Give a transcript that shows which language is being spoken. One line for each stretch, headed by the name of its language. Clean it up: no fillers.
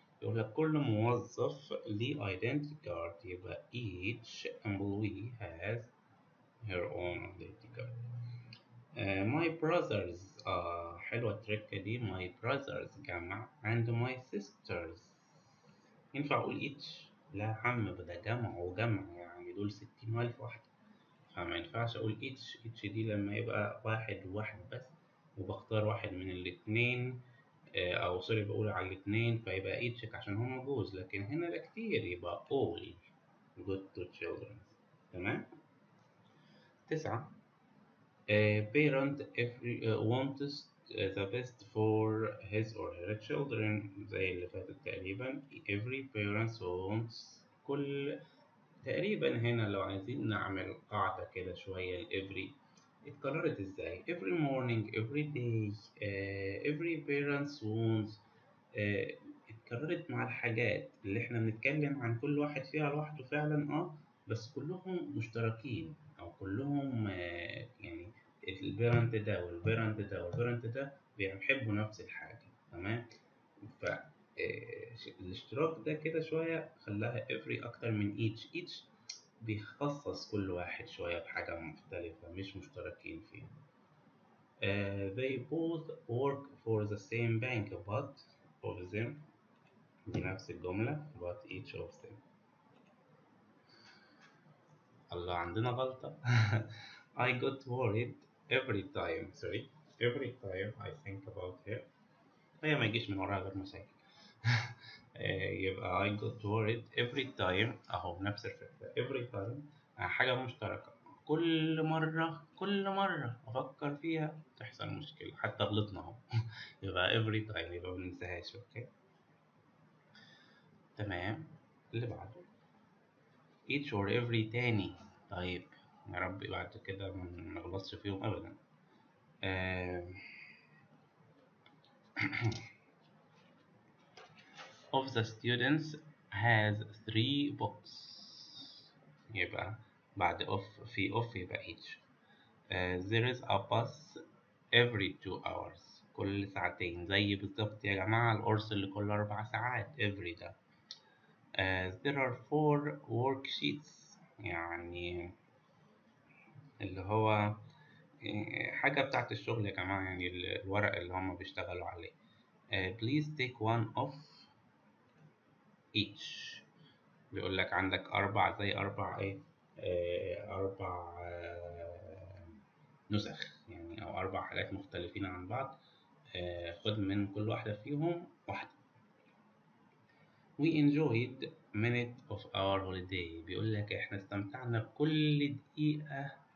Arabic: يقول لك كل موظف ليه identity card يبقى
English: each employee has her own identity card. my brothers
Arabic: حلوة التركة دي.
English: my brothers جمع and my sisters.
Arabic: ينفع أقول each؟ لا يا عم ده جمع وجمع يعني دول 60,000 واحدة، فما ينفعش أقول each دي لما يبقى واحد وواحد بس وبختار واحد من الاتنين أو سوري بقول على الاتنين فيبقى each عشان هما جوز، لكن هنا ده كتير يبقى
English: all good to children.
Arabic: تمام.
English: 9 parent wants the best for his or her children.
Arabic: زي اللي فاتت تقريبا
English: every parent wants
Arabic: كل تقريبا. هنا لو عايزين نعمل قاعدة كده شوية every اتكررت ازاي
English: every morning every day every parents wants
Arabic: اتكررت مع الحاجات اللي احنا بنتكلم عن كل واحد فيها لوحده فعلا بس كلهم مشتركين او كلهم يعني البيرنت ده والبيرنت ده والبيرنت ده بيحبوا نفس الحاجة. تمام، ف الاشتراك ده كده شوية خلاها every أكتر من each بيخصص كل واحد شوية بحاجة مختلفة مش مشتركين فيها.
English: they both work for the same bank but of them
Arabic: دي نفس الجملة
English: but each of them.
Arabic: الله عندنا غلطة.
English: I got worried every time I think about her.
Arabic: هي ما يجيش من وراها غير مشاكل. يبقى
English: I got worried every time
Arabic: أهو نفس الفكرة every time حاجة مشتركة كل مرة أفكر فيها تحصل مشكلة حتى غلطنا أهو. يبقى every time يبقى مننساهاش. أوكي تمام. اللي بعده each or every تاني. طيب يا رب بعد كده ما نغلطش فيهم أبدا.
English: of the students has 3 books.
Arabic: يبقى بعد of في of يبقى each.
English: there is a bus every 2 hours.
Arabic: كل ساعتين زي بالظبط يا جماعة القرص اللي كل 4 ساعات every ده. there are 4 worksheets يعني اللي هو حاجة بتاعت الشغل يا جماعة يعني الورق اللي هم بيشتغلوا عليه.
English: please take one of each.
Arabic: بيقول لك عندك 4 زي 4 إيه 4 نسخ يعني أو 4 حاجات مختلفين عن بعض. خد من كل واحدة فيهم واحدة.
English: We enjoyed minute of our holiday.
Arabic: بيقول لك احنا استمتعنا بكل دقيقة.